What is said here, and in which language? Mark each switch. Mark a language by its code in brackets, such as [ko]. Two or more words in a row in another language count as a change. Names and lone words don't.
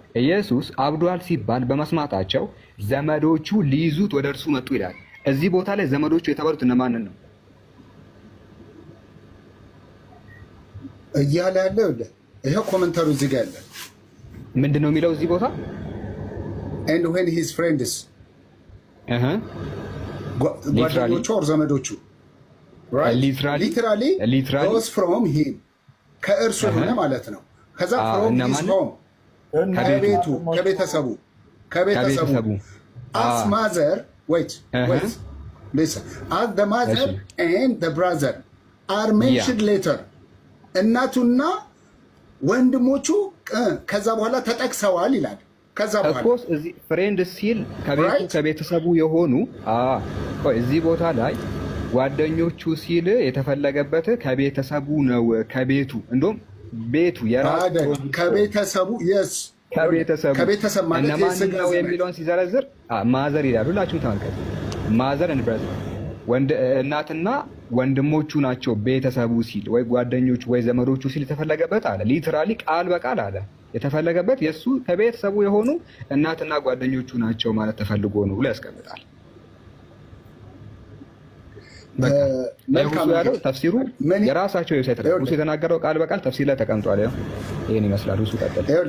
[am] ኢየሱስ አብዷል ሲባል በመስማታቸው ዘመዶቹ ሊይዙት ወደ እርሱ መጡ ይላል። እዚህ ቦታ ላይ ዘመዶቹ የተባሉት እነማንን ነው እያለ ያለው? ይሄው ኮሜንታሩ እዚህ ጋር ያለ ምንድን ነው የሚለው እዚህ ቦታ? [en] and when his friends ጓደኞቹ or ዘመዶቹ right literally goes from him [am] ከእርሱ ሆነ ማለት ነው። ከዛ [en] from his home ከቤተሰቡ as mother wait listen as the mother and the brother are mentioned later [am] እናቱና ወንድሞቹ ከዛ በኋላ ተጠቅሰዋል ይላል። ከዛ በኋላ እኮ እዚህ ፍሬንድ ሲል ከቤተሰቡ የሆኑ እዚህ ቦታ ላይ ጓደኞቹ ሲል የተፈለገበት ከቤተሰቡ ነው። ከቤቱ እንደውም ቤቱ የራሱ ከቤተሰቡ yes ከቤተሰብ ማለት የስጋ ነው የሚለውን ሲዘረዝር ማዘር ይላል። ሁላችሁም ተመልከቱ። [en] mother and brother [am] እናትና ወንድሞቹ ናቸው ቤተሰቡ ሲል ወይ ጓደኞቹ ወይ ዘመዶቹ ሲል የተፈለገበት አለ። ሊትራሊ ቃል በቃል አለ የተፈለገበት የሱ ከቤተሰቡ የሆኑ እናትና ጓደኞቹ ናቸው ማለት ተፈልጎ ነው ብሎ ያስቀምጣል። መልካም ያለው ተፍሲሩ የራሳቸው ዌብሳይት ላይ ሙሴ የተናገረው ቃል በቃል ተፍሲር ላይ ተቀምጧል። ይሄን ይመስላል። እሱ ቀጥል።